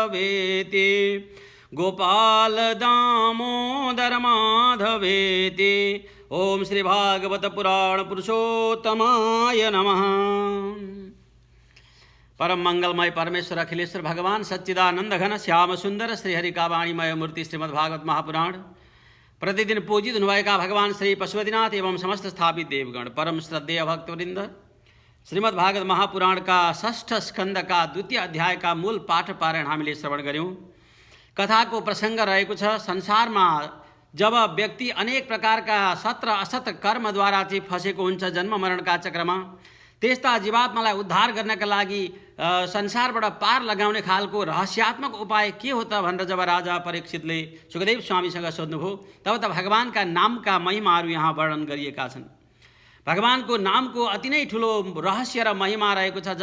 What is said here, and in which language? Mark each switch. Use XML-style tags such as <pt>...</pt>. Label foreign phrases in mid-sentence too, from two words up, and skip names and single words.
<sa>वेति गोपाल दामोदर माधवेति। ओम श्री भागवत पुराण पुरुषोत्तमाय नमः।</sa> <ne>परम मंगलमय परमेश्वर अखिलेश्वर भगवान सच्चिदानंद घन श्याम सुंदर श्री हरि का वाणीमय मूर्ति श्रीमद् भागवत महापुराण प्रतिदिन पूजित हुआ भगवान श्री पशुपतिनाथ एवं समस्त स्थापित देवगण परम श्रद्धेय भक्तवृंद श्रीमद् भागवत महापुराण का षष्ठ स्कंद का द्वितीय अध्याय का मूल पाठ पारायण हामीले श्रवण गऱ्यौं। कथा को प्रसंग रहेको छ संसार में जब व्यक्ति अनेक प्रकार का सत र असत कर्म द्वारा चाहिँ फसेको हुन्छ जन्म मरण का चक्र में त्यस्ता जीवात्मालाई उद्धार गर्नका लागि संसारबाट पार लगाउने खालको रहस्यात्मक उपाय के हो त भनेर जब राजा परीक्षितले सुखदेव स्वामीसँग सोध्नुभयो तब त भगवानका नामका महिमाहरू यहाँ वर्णन गरिएका छन्। भगवानको नामको अति नै ठुलो रहस्य र महिमा रहेको छ।</ne>